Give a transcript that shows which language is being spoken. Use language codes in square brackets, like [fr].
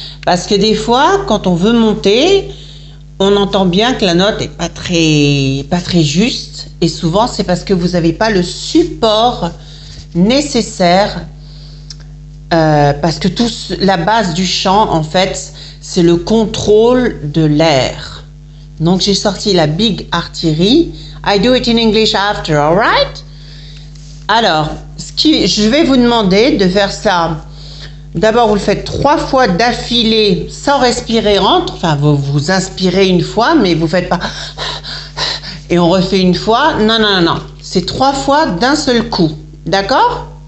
[fr] Parce que des fois, quand on veut monter, on entend bien que la note est pas très juste et souvent c'est parce que vous n'avez pas le support nécessaire parce que la base du chant en fait c'est le contrôle de l'air. Donc j'ai sorti la [en] Big Artillery. I do it in English after, alright? [fr] Alors, je vais vous demander de faire ça. D'abord, vous le faites 3 fois d'affilée sans respirer entre. Enfin, vous inspirez une fois, mais vous ne faites pas... Et on refait une fois. Non. C'est 3 fois d'un seul coup. D'accord?